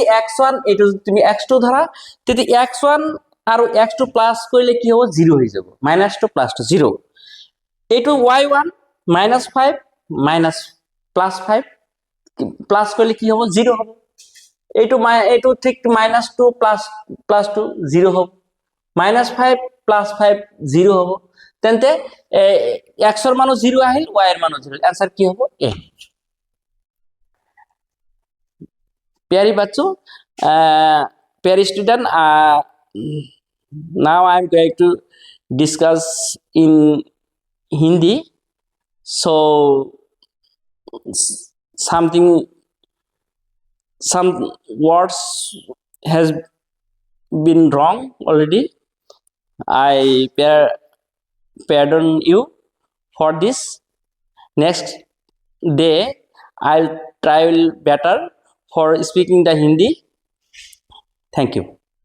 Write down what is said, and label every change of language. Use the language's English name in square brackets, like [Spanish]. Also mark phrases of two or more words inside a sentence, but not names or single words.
[Assamese] x1 এইটো যদি তুমি x2 ধৰা তেতি x1 আৰু x2 প্লাস কৰিলে কি হ'ব 0 হৈ যাব -2 + 2 0 এইটো y1 -5 +5 প্লাস কৰিলে কি হ'ব 0 হ'ব এইটো ঠিক -2 + 2 0 হ'ব -5 + 5 0 হ'ব তেন্তে x ৰ মানো 0 আহিল y ৰ মানো 0 आंसर কি হ'ব a [Hindi] प्यारी बच्चों प्यारी स्टूडेंट [English] now I am going to discuss in Hindi so some words has been wrong already I pardon you for this next day I'll try better for speaking the Hindi thank you